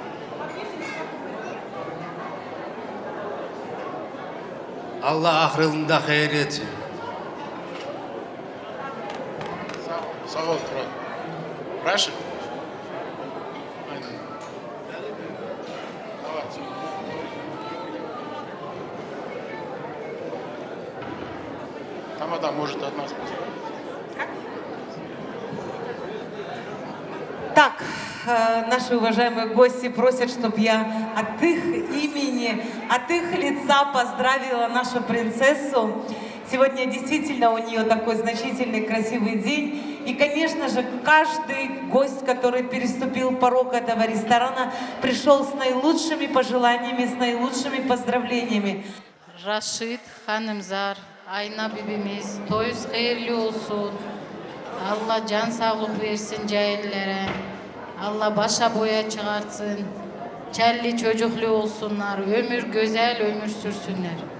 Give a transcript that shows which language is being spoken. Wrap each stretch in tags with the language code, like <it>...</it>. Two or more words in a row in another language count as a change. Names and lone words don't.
<tr>Allah ahırında hayır etsin. Sağ ol Turan. Raşit. Aynen. Evet.</tr> <ru>Там да, может от нас. Так, наши уважаемые гости просят, чтобы я от их имени, от их лица поздравила нашу принцессу. Сегодня действительно у нее такой значительный, красивый день. И, конечно же, каждый гость, который переступил порог этого ресторана, пришел с наилучшими пожеланиями, с наилучшими поздравлениями.</ru> <tr>Raşit Hanımzar, Ayna bibimiz, toyuz hayırlı olsun. Allah can sağlık versin cahillere. Allah başa boya çıkartsın. Kelli çocuklu olsunlar. Ömür güzel ömür sürsünler.</tr>